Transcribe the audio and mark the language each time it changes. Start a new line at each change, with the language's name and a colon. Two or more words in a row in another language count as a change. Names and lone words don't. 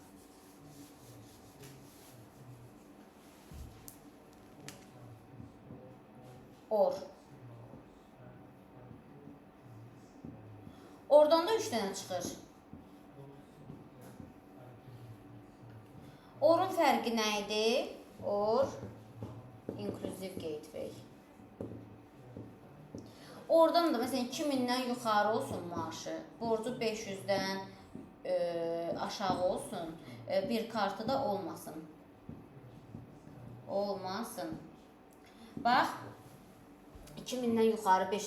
Azerbaijani: Or. Oradan da 3 dənə çıxır. Orun fərqi nə idi?
English: Or inclusive gateway.
Azerbaijani: Oradan da məsələn 2000-dən yuxarı olsun maaşı, borcu 500-dən aşağı olsun, bir kartı da olmasın. Olmasın. Bax, 2000-dən yuxarı 5.